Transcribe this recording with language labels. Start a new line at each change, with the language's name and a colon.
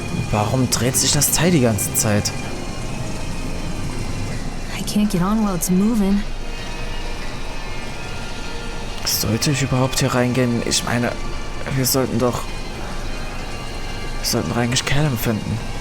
German: Warum dreht sich das Teil die ganze Zeit?
English: I can't get on while it's moving.
German: Sollte ich überhaupt hier reingehen? Ich meine, wir sollten eigentlich Callum finden.